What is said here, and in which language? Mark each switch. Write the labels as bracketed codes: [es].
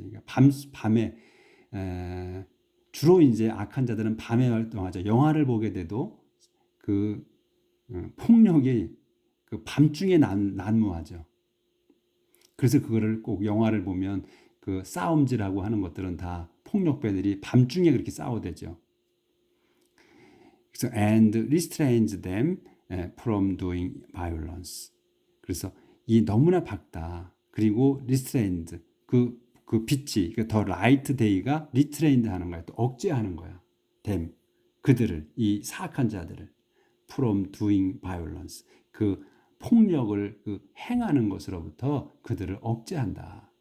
[ko] 그러니까 밤에 주로 이제 악한 자들은 밤에 활동하죠. 영화를 보게 돼도 그 폭력이 그 밤중에 난무하죠. 그래서 그거를 꼭 영화를 보면 그 싸움질하고 하는 것들은 다 폭력배들이 밤중에 그렇게 싸워대죠. 그래서 [en] and restrains them from doing violence. [ko] 그래서 이 너무나 밝다. 그리고 [en] restrained [ko] 그 빛이 더 [en] light day [ko] 가 restrained 하는 거야. 또 억제하는 거야. [en] them [ko] 그들을 이 사악한 자들을 [en] from doing violence [ko] 그 폭력을 그 행하는 것으로부터 그들을 억제한다.